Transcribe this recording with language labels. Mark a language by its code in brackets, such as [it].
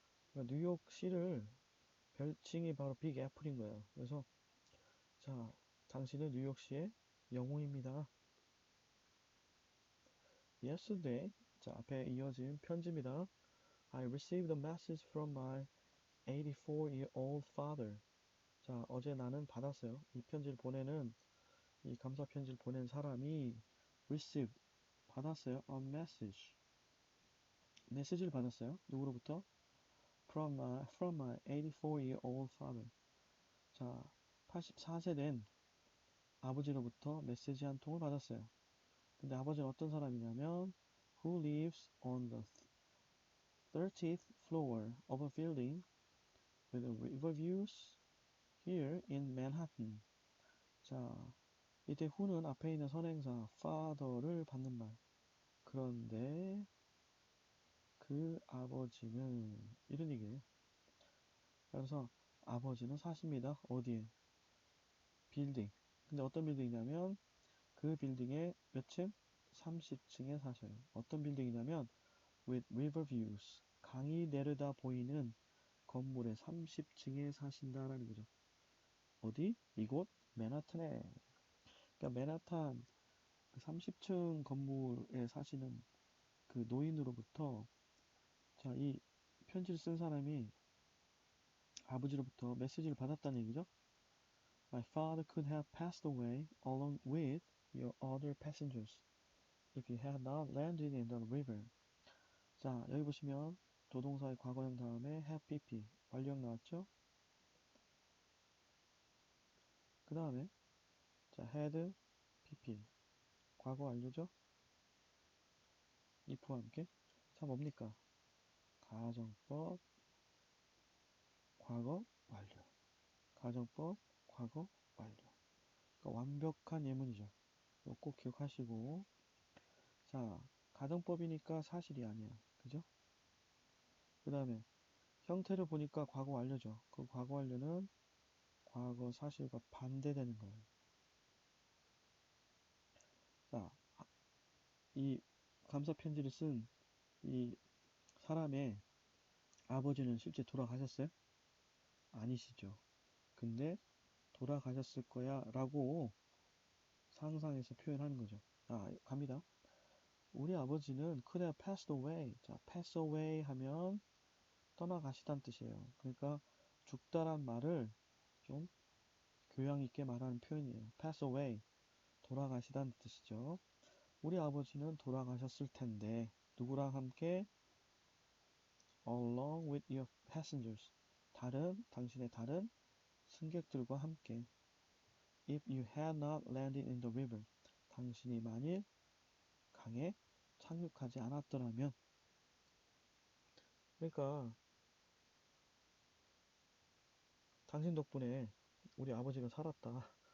[ko] 그러니까 뉴욕시를 별칭이 바로 빅 애플인 거예요. 그래서 자, 당신은 뉴욕시의 영웅입니다. [en] Yesterday, [ko] 자, 앞에 이어진 편지입니다. [en] I received a message from my 84-year-old father. [ko] 자, 어제 나는 받았어요. 이 편지를 보내는 이 감사 편지를 보낸 사람이 [en] received [ko] 받았어요. [en] A message. [ko] 메시지를 받았어요. 누구로부터? [en] from my 84-year-old father. [ko] 자, 84세 된 아버지로부터 메시지 한 통을 받았어요. 근데 아버지는 어떤 사람이냐면 [en] who lives on the 30th floor of a building with a river views here in Manhattan. [ko] 자, 이때 who는 앞에 있는 선행사 father를 받는 말. 그런데 그 아버지는 이런 얘기예요. 그래서 아버지는 사십니다. 어디에? 빌딩. 근데 어떤 빌딩이냐면 그 빌딩의 몇 층? 30층에 사셔요. 어떤 빌딩이냐면 [en] with river views. [ko] 강이 내려다 보이는 건물의 30층에 사신다라는 거죠. 어디? 이곳? 맨하탄에. 그러니까 맨하탄 그 30층 건물에 사시는 그 노인으로부터 자, 이 편지를 쓴 사람이 아버지로부터 메시지를 받았다는 얘기죠. [en] My father could have passed away along with your other passengers if you had not landed in the river. [ko] 자, 여기 보시면 조동사의 과거형 다음에 have pp 완료형 나왔죠? 그 다음에 자, had pp 과거 완료죠? if와 함께 자, 뭡니까? 가정법 과거 완료. 가정법 과거 완료. 그러니까 완벽한 예문이죠. 이거 꼭 기억하시고 자, 가정법이니까 사실이 아니야. 그죠? 그 다음에 형태를 보니까 과거 완료죠. 그 과거 완료는 과거 사실과 반대되는 거예요. 자, 이 감사 편지를 쓴 이 사람의 아버지는 실제 돌아가셨어요? 아니시죠. 근데 돌아가셨을 거야 라고 상상해서 표현하는 거죠. 갑니다. 우리 아버지는 [en] could have passed away. [ko] 자, pass away 하면 떠나가시다는 뜻이에요. 그러니까 죽다란 말을 좀 교양 있게 말하는 표현이에요. pass away. 돌아가시다는 뜻이죠. 우리 아버지는 돌아가셨을 텐데 누구랑 함께 [en] along with your passengers [ko] 당신의 다른 승객들과 함께 [en] if you had not landed in the river [ko] 당신이 만일 강에 착륙하지 않았더라면 그러니까 당신 덕분에 우리 아버지가 살았다.